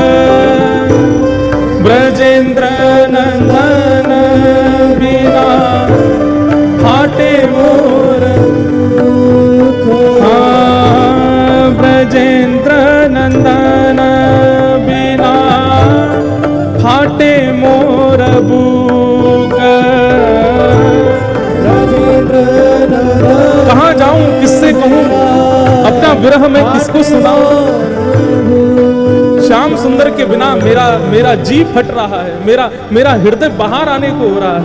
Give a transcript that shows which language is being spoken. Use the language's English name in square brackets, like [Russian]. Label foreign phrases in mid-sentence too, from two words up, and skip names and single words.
[Bangla] ব্রজেন্দ্র নন্দন বিনা ফাটে মোর দুখ, হাঁ ব্রজেন্দ্র নন্দন বিনা ফাটে মোর বুক, [Hindi] कहाँ जाऊं किससे कहूं अपना विरह में किसको सुनाऊं, श्याम सुंदर के बिना मेरा जी फट रहा है, मेरा हृदय बाहर आने को हो रहा है।